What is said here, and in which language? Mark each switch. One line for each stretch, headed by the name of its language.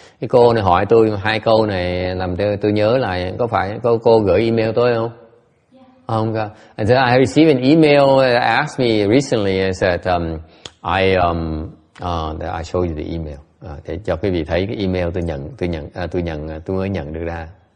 Vietnamese: Cái cô này hỏi tôi 2 câu này làm tôi nhớ lại. Có phải cô gửi email tôi không? Không có.
English: And then I received an email that asked me recently. I said that I show you the email.
Vietnamese: Để cho quý vị thấy cái email tôi mới nhận được ra.